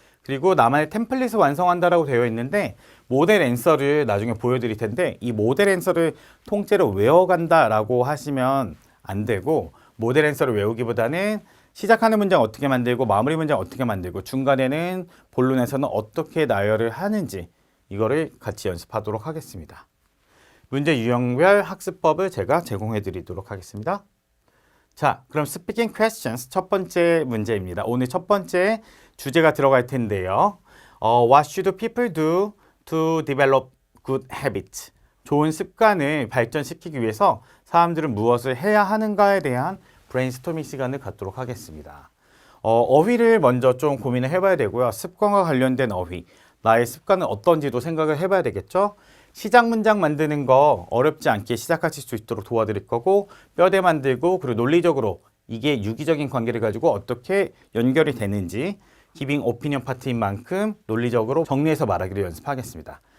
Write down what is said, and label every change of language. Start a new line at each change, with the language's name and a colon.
Korean: 그리고 나만의 템플릿을 완성한다라고 되어 있는데 모델 앤서를 나중에 보여드릴 텐데 이 모델 앤서를 통째로 외워간다라고 하시면 안 되고 모델 앤서를 외우기보다는 시작하는 문장 어떻게 만들고 마무리 문장 어떻게 만들고 중간에는 본론에서는 어떻게 나열을 하는지 이거를 같이 연습하도록 하겠습니다. 문제 유형별 학습법을 제가 제공해 드리도록 하겠습니다. 자, 그럼 Speaking Questions 첫 번째 문제입니다. 오늘 첫 번째 주제가 들어갈 텐데요.
English: What should people do to develop good habits?
Korean: 좋은 습관을 발전시키기 위해서 사람들은 무엇을 해야 하는가에 대한 브레인스토밍 시간을 갖도록 하겠습니다. 어휘를 먼저 좀 고민을 해봐야 되고요. 습관과 관련된 어휘, 나의 습관은 어떤지도 생각을 해봐야 되겠죠. 시작 문장 만드는 거 어렵지 않게 시작하실 수 있도록 도와드릴 거고 뼈대 만들고 그리고 논리적으로 이게 유기적인 관계를 가지고 어떻게 연결이 되는지 기빙 오피니언 파트인 만큼 논리적으로 정리해서 말하기를 연습하겠습니다.